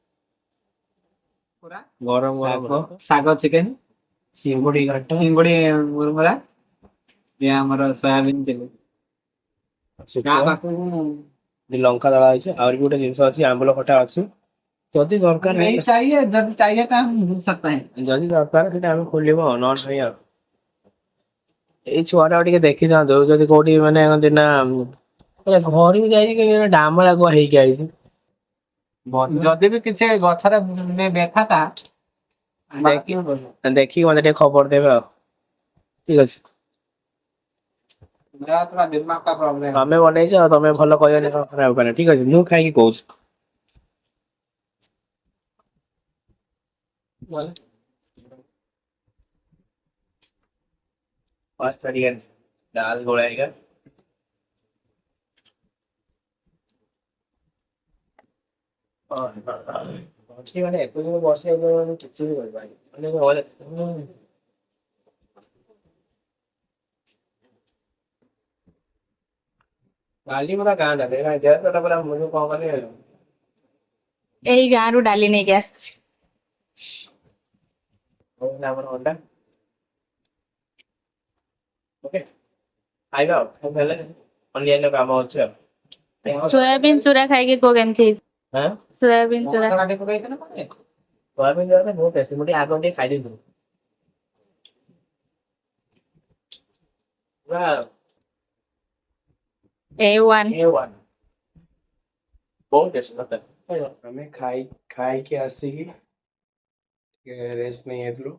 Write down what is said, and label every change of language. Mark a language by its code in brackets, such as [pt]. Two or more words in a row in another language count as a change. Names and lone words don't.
[or] ଗରମ ଗରମ ଶାଗ ଚିକେନ, ଚିଙ୍ଗୁଡି ଘାଣ୍ଟ, ଚିଙ୍ଗୁଡି ମୁରମୁରା, ଇଏ ଆମର ସୋୟାବିନ ଚିଲି। ତା ଶୁଖୁଆ, ପାଖକୁ ଲଙ୍କା ଦଳା ହେଇଛି। ଆହୁରି ବି ଗୋଟେ ଜିନିଷ ଅଛି, ଆମ୍ବୁଲ ଖଟା ଅଛି। ଯଦି ଦରକାର [hi] नहीं चाहिए, जब चाहिए तो हम भूल सकते हैं। [or] ଯଦି ଦରକାର ସେଇଟା ଆମେ ଖୋଲିବ, ନହେଲେ ନାହିଁ ଆଉ। ଏଇ ଛୁଆଟା ଟିକେ ଦେଖିଥାନ୍ତୁ, ଯଦି କୋଉଠି ମାନେ କହନ୍ତି ନା ଘରକୁ ଯାଇଛି କି ଡାମ ଯାକ ହେଇକି ଆଇଛି। ଯଦି ବି କିଛି ଗଛରେ ଦେଖାତା ଦେଖିକି ମତେ ଟିକେ ଖବର ଦେବେ ଆଉ। ଠିକ ଅଛି, [hi] मेरा थोड़ा दिमाग का प्रॉब्लम है। [or] ତମେ ବନେଇଛ ଆଉ, ତମେ ଭଲ କହିବନି କଣ ଖରାପ କହିବନି। ଠିକ ଅଛି, ମୁଁ ଖାଇକି କହୁଛି। [hi] फर्स्ट करिए, दाल घोड़ाएगा। [or] ମାନେ ଏପର୍ଯ୍ୟନ୍ତ ବସିବାକୁ ମାନେ କିଛି ବି କରିପାରିନି ମାନେ ଡାଲି ପୁରା ଗାଁ ଡାଲି ଦେହ ପୁରା ମୁଁ କଣ କଲି ଏଇ ଗାଁରୁ ଡାଲି ନେଇକି ଆସିଛି। ଆମର ଅଣ୍ଡା। ଓକେ, ଖାଇବା ଆଉ ହେଲେ ଅନ୍ୟାନ୍ୟ କାମ ଅଛି ଆଉ। ସୋୟାବିନ ଚୁରା ଖାଇକି କୋ କେମିତି ହେଇଛି? ହଁ, ସୋୟାବିନ ଚୁରା [hi] काटे पकाई थे ना पहले। [or] ସୋୟାବିନ ତରକାରୀ ବହୁତ ଟେଷ୍ଟି। ମୁଁ ଟିକେ ଆଗ ଟିକେ ଖାଇଦେଇଥିଲି ପୁରା A1। A1, ବହୁତ ଟେଷ୍ଟି ତରକାରୀ। ଆମେ ଖାଇକି ଆସିକି ଟିକେ ରେଷ୍ଟ ନେଇ ଯାଇଥିଲୁ।